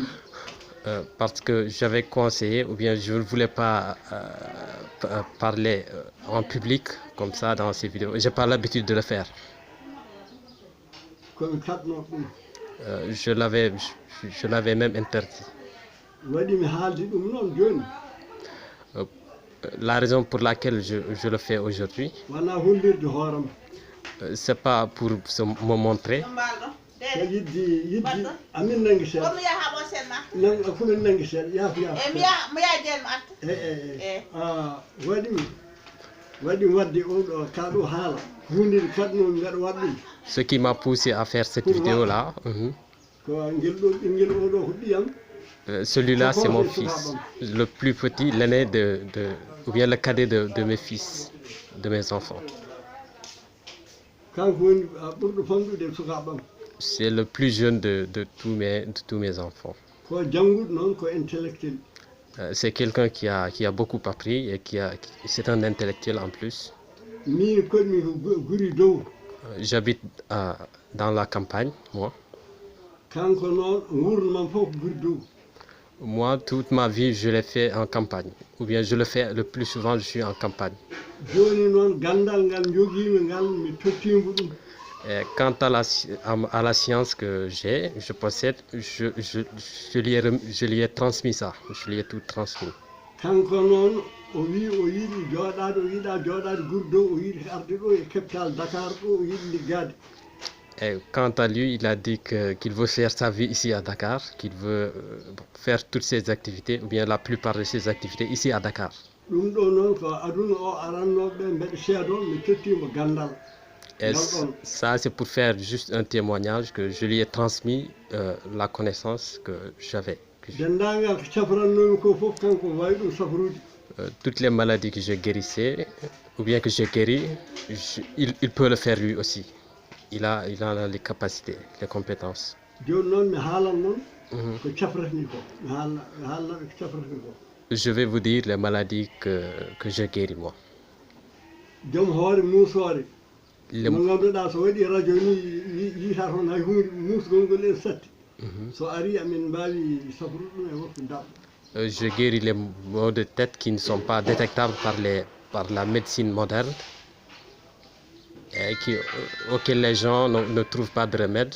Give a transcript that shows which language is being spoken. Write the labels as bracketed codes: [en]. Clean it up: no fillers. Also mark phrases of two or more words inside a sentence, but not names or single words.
[fr] Parce que j'avais conseillé, ou bien je ne voulais pas parler en public comme ça dans ces vidéos. J'ai pas l'habitude de le faire. [ff] komi katno ɗum [fr] Je l'avais même interdit. [ff] waɗi mi haaldi ɗum noon joni [fr] La raison pour laquelle je le fais aujourd'hui, [ff] wona hollirde hooram [fr] c'est pas pour me montrer, [ff] so yiddi amin nangi seeɗa komin nangi seeɗa yaafu waɗimi wadde oɗo kaɗo haala hunde kadnomi mbeɗa waɗa ɗum [fr] ce qui m'a poussé à faire cette vidéo-là. [ff] ko ngel ɗo ɓinguel oɗo ko ɗiyam [fr] Celui-là, c'est mon fils, le plus petit, l'aîné ou bien le cadet de mes fils, de mes enfants. [ff] kanko woni ɓurɗo famɗude e sukaɓam [fr] C'est le plus jeune de tous mes enfants. [ff] ko jannguɗo noon ko intellectuel [fr] C'est quelqu'un qui a beaucoup appris et c'est un intellectuel en plus. [ff] min koɗmi ko guri dow [fr] J'habite dans la campagne, moi. [ff] kanko noon gurdam fof ko guri dow [fr] Moi, toute ma vie, je l'ai fait en campagne. Ou bien je le fais le plus souvent, je suis en campagne. [ff] joni noon gandal ngal joguimi ngal mi tottimo ɗum [fr] Et quant à la science que j'ai, je possède, je lui ai transmis ça. Je lui ai tout transmis. [ff] kanko noon o wi o yiɗi jooɗade o yiɗa jooɗade guri dow o yiɗi arde ɗo e capital Dakar ɗo o yiɗi liggade [fr] Et quant à lui, il a dit qu'il veut faire sa vie ici à Dakar, qu'il veut faire toutes ses activités, ou bien la plupart de ses activités ici à Dakar. [ff] ɗum ɗo noon ko aduna o arannoɓe mbeɗa seedo mi tottimo gandal [fr] Et ça, c'est pour faire juste un témoignage que je lui ai transmis la connaissance que j'avais. [ff] dendagal ko safrannomi ko fof kanko wawi ɗum safrude [fr] Toutes les maladies que je guérissais, ou bien que j'ai guéri, il peut le faire lui aussi. Il a les capacités, les compétences. [ff] joni noon mi haalan noon ko safratni ko mi haalnaɓe ko safratni ko [fr] Je vais vous dire les maladies que j'ai guéries moi. [ff] joom hoore musore [fr] les... Je guéris les maux de tête qui ne sont pas détectables par la médecine moderne et auxquels les gens ne trouvent pas de remède.